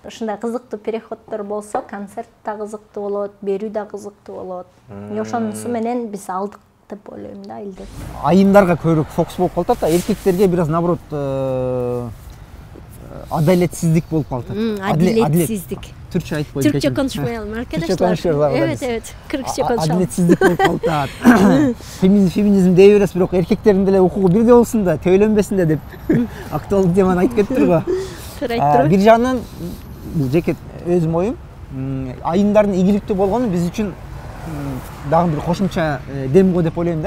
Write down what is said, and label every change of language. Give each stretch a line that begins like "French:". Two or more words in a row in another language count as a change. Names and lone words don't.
Kyrgyz: Ушундай кызыктуу переходдор болсо, концерт да кызыктуу болот, берүү да кызыктуу болот. Ошонусу менен биз алдык деп ойлойм да, илдеп. Айымдарга көбүрөөк фокус болуп калат да, эркектерге бир аз наоборот адалетсиздик болуп калат. Адилетсиздик. Türkçe айтпай.
Turkish: Türkçe konuşmayalım arkadaşlar. Evet, Kırkçe konuşalım.
Kyrgyz: Adaletsizlik болуп калат. Феминизм дей бересиз, бирок эркектердин деле укугу бирдей болсун да, төбөлөнбөсүн да деп актуалдуу теманы айтып кетиптир го. Бир жагынан бул жеке өзүм оюм, айымдардын ийгиликтүү болгону биз үчүн дагы бир кошумча дем го деп ойлойм да.